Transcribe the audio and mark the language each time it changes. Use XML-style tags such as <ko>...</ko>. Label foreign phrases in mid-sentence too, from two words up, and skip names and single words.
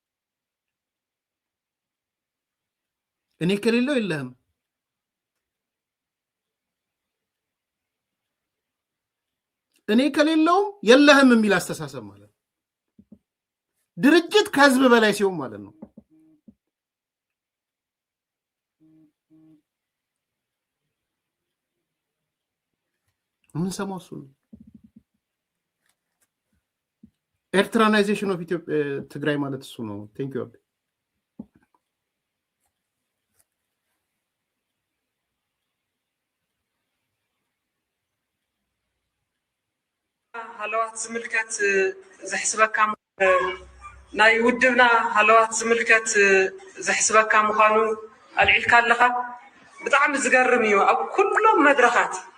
<am>እኔ ከሌለው የለህም፣ እኔ ከሌለውም የለህም የሚል አስተሳሰብ ማለት ነው። ድርጅት ከህዝብ በላይ ሲሆን ማለት ነው። ምን ሰማው እሱ ነው።</am> <en>Eritreanization of Ethiopia</en> <am>ትግራይ ማለት እሱ ነው።</am> <en>thank you</en> <ti>ሃለዋት ዝምልከት ዘሕስበካ ናይ ውድብና ሃለዋት ዝምልከት ዘሕስበካ ምዃኑ አልዒልካ ኣለኻ ብጣዕሚ ዝገርም እዩ። ኣብ ኩሎም መድረኻት</ti>